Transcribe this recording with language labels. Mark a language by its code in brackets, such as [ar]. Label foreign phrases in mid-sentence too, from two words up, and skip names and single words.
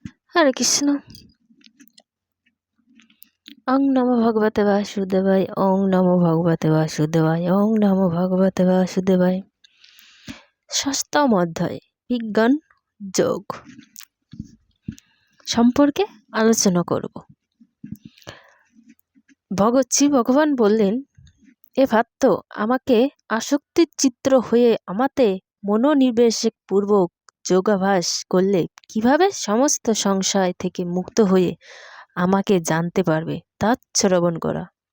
[bn] হরে কৃষ্ণ। [sa] ওং নমো ভগবতে বাসুদেবায়, ওং নমো ভগবতে বাসুদেবায়, ওং নমো ভগবতে বাসুদেবায়। [bn] ষষ্ঠম অধ্যায় বিজ্ঞান যোগ সম্পর্কে আলোচনা করব। ভগবান বললেন, এ ভাত্ত আমাকে আসক্তির চিত্র হয়ে আমাতে মনোনিবেশক পূর্বক যোগাভ্যাস করলে কিভাবে সমস্ত সংশয় থেকে মুক্ত হয়ে আমাকে জানতে পারবে তা শ্রবণ করা।